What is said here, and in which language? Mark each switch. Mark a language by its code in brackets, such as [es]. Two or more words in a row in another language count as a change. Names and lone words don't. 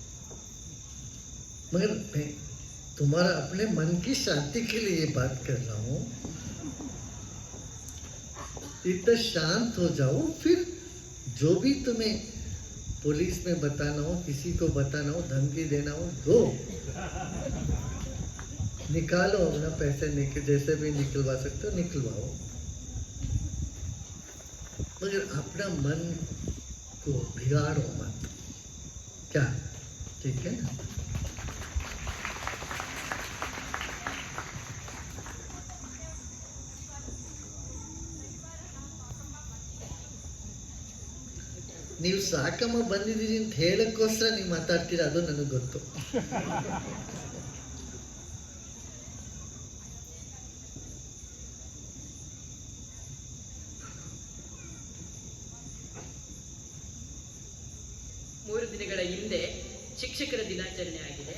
[hi] मगर तुम्हारा अपने मन की शांति के लिए ये बात कर रहा हूं, इतना शांत हो जाओ, फिर जो भी तुम्हें पुलिस में बताना हो, किसी को बताना हो, धमकी देना हो, दो, निकालो अपना पैसे, जैसे भी निकलवा सकते हो निकलवाओ, मगर अपना मन को बिगाड़ो मत, क्या? ठीक है ना? [kn] ನೀವು ಸಾಕಮ್ಮ ಬಂದಿದ್ದೀರಿ ಅಂತ ಹೇಳಕ್ಕೋಸ್ಕರ ನೀವು ಮಾತಾಡ್ತೀರಾ, ಅದು ನನಗೆ ಗೊತ್ತು. ಮೂರು ದಿನಗಳ ಹಿಂದೆ ಶಿಕ್ಷಕರ ದಿನಾಚರಣೆ ಆಗಿದೆ.